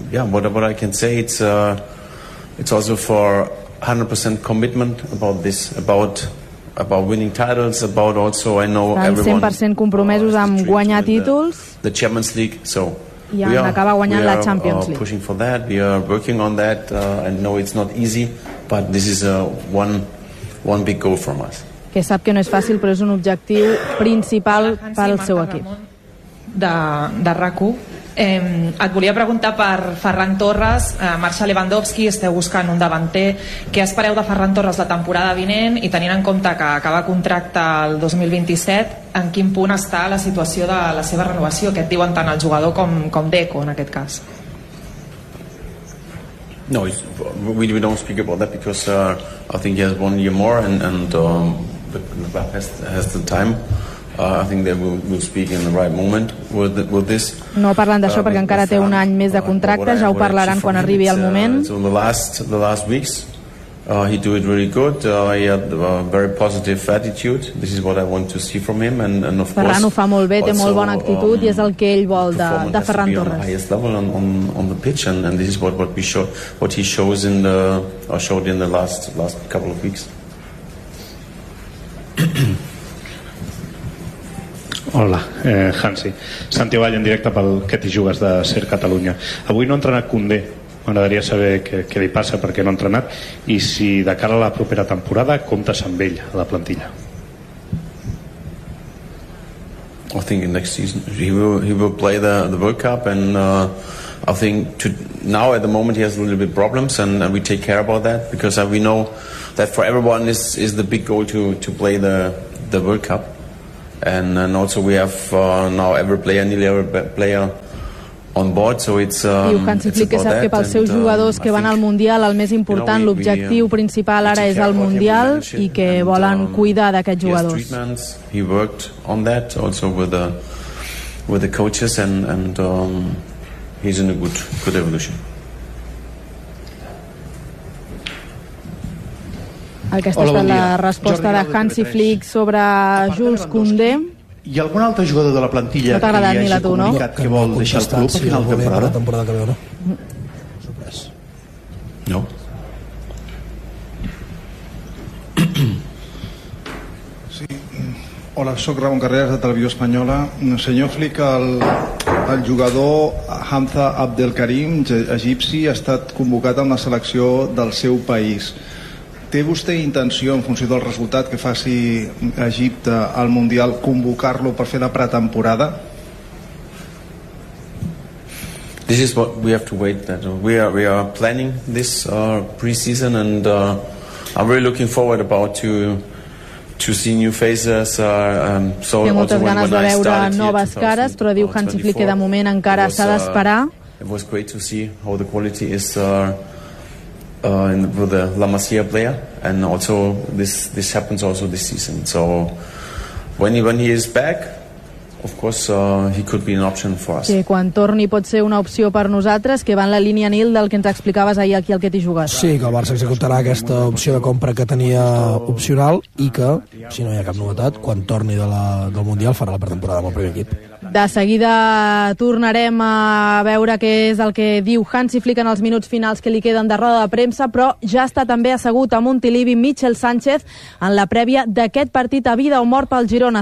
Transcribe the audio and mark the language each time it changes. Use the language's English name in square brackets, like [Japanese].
[English] Whatever I can say, it's also for 100% commitment about this, about winning titles, about also I know everyone. 100% [Catalan] compromesos amb guanyar títols. [English] The Champions League, so [Catalan] i en acabar guanyant la Champions League. [English] We are pushing for that. We are working on that. I know it's not easy, but this is a one big goal from us. [Catalan] Que sap que no és fàcil, però és un objectiu principal pel seu equip. De RAC1. Et volia preguntar per Ferran Torres, marxa Lewandowski, esteu buscant un davanter. Què espereu de Ferran Torres la temporada vinent i tenint en compte que acaba contracte el 2027, en quin punt està la situació de la seva renovació? Què et diuen tant el jugador com Deco en aquest cas? [English] No, we don't speak about that because I think he has 1 year more and Mbappé has the time. I think that we'll speak in the right moment with this. [Catalan] No parlen d'això perquè encara té un any més de contracte, ja ho parlaran quan arribi el moment. [English] So in the last weeks he do it really good. He had a very positive attitude. This is what I want to see from him and of Ferran course. [Catalan] Ferran ho fa molt bé, té molt bona actitud i és el que ell vol de Ferran Torres. [English] On the highest level on the pitch and this is what we show, what he shows in the or showed in the last couple of weeks. [Catalan] Hola, Hansi. Santi Vall en directe pel Què t'hi jugues de Ser Catalunya. Avui no ha entrenat Koundé. M'agradaria saber què li passa, perquè no ha entrenat, i si de cara a la propera temporada comptes amb ell a la plantilla. [English] I think next season he will play the World Cup and I think to now at the moment he has a little bit problems and we take care about that because we know that for everyone is the big goal to play the World Cup. And also we have now every player on board, so it's [Catalan] diu Hansi Flick que sap [English] that, [Catalan] que pels seus jugadors que van al Mundial el més important, [English] you know, [Catalan] l'objectiu principal ara és el Mundial i que volen cuidar d'aquests jugadors. [English] He worked on that also with the coaches and he's in a good evolution. [Catalan] El que ha estat la resposta de Hansi Flick sobre Jules Koundé. Hi ha algun altre jugador de la plantilla no que hi hagi ni la comunicat no? Que vol deixar el club si a final de temporada? Temporada que ve, no? No. Sí. Hola, sóc Ramon Carreras de Televisió Espanyola. Senyor Flick, el jugador Hamza Abdelkarim, egipci, ha estat convocat amb la selecció del seu país. Té vostè intenció, en funció del resultat que faci Egipte al Mundial, convocar-lo per fer la pretemporada? [English] This is what we have to wait. That we are planning this pre-season and I'm really looking forward about to see new faces. So [Catalan] té moltes ganes de veure noves cares, però diu Hansi Flick que de moment encara s'ha d'esperar. [English] It was great to see how the quality is with the La Masia player, and also this happens also this season. So when he is back, of course he could be an option for us. [Catalan] Que quan torni pot ser una opció per nosaltres, que va en la línia Nil del que ens explicaves ahir aquí al Què t'hi jugues. Sí, que el Barça executarà aquesta opció de compra que tenia opcional i que, si no hi ha cap novetat, quan torni del Mundial farà la pretemporada amb el primer equip. De seguida tornarem a veure què és el que diu Hansi Flick en els minuts finals que li queden de roda de premsa, però ja està també assegut a Montilivi Michel Sánchez en la prèvia d'aquest partit a vida o mort pel Girona.